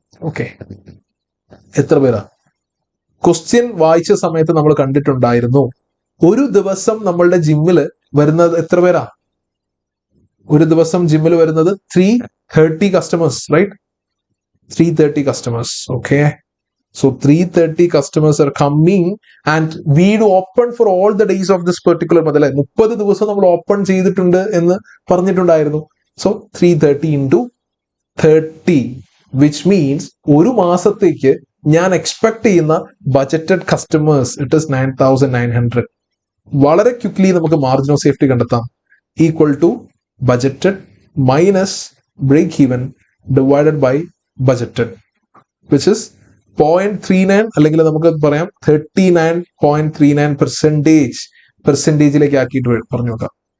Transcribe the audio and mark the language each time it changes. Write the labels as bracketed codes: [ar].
[ml] Okay, എത്ര പേരാ? Question വായിച്ച സമയത്ത് നമ്മൾ കണ്ടിട്ടുണ്ടായിരുന്നു, ഒരു ദിവസം നമ്മളുടെ ജിമ്മിൽ വരുന്നത് എത്ര പേരാ? ഒരു ദിവസം ജിമ്മിൽ വരുന്നത് 330 [en] customers, right? 330 customers. Okay, so 330 customers are coming and we do open for all the days of this particular month. [ml] അല്ലെ, 30 ദിവസം നമ്മൾ ഓപ്പൺ ചെയ്തിട്ടുണ്ട് എന്ന് പറഞ്ഞിട്ടുണ്ടായിരുന്നു. [en] So 330 into 30, which means [ml] ഒരു മാസത്തേക്ക് ഞാൻ എക്സ്പെക്ട് ചെയ്യുന്ന ബജറ്റഡ് കസ്റ്റമേഴ്സ് [en] it is [ml] 9900. വളരെ ക്വിക്ലി നമുക്ക് മാർജിൻ ഓഫ് സേഫ്റ്റി കണ്ടെത്താം. [en] equal to budgeted minus break even divided by budgeted, which is [ml] 0.39, അല്ലെങ്കിൽ നമുക്ക് പറയാം 39.39% പെർസെൻറ്റേജിലേക്ക് ആക്കിയിട്ട് പറഞ്ഞു നോക്കാം.